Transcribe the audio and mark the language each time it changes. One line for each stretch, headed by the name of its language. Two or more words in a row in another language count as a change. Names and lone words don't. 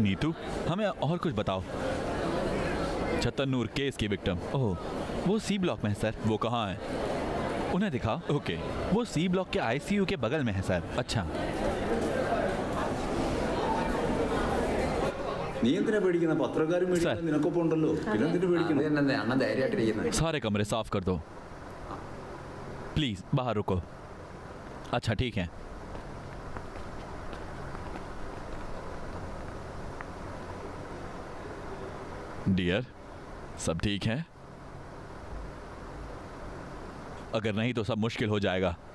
Hindi: नीतू, हमें और कुछ बताओ। छतरनूर केस की विक्टिम। ओह, वो C ब्लॉक में है सर। वो कहाँ है? उन्हें दिखाओ। ओके, वो C ब्लॉक के ICU के बगल में है सर। अच्छा।
Malayalam: നീ എന്തിനാ പേടിക്കുന്ന? പത്രക്കാരും Sir. നിനക്കൊപ്പം ഉണ്ടല്ലോ, പിന്നെ എന്തിനാ പേടിക്കണം? അണ്ണൻ ധൈര്യമായിട്ടിരിക്കുന്നത്.
Hindi: सारे कमरे साफ कर दो प्लीज, बाहर रुको। अच्छा ठीक है। डियर, सब ठीक है? अगर नहीं तो सब मुश्किल हो जाएगा।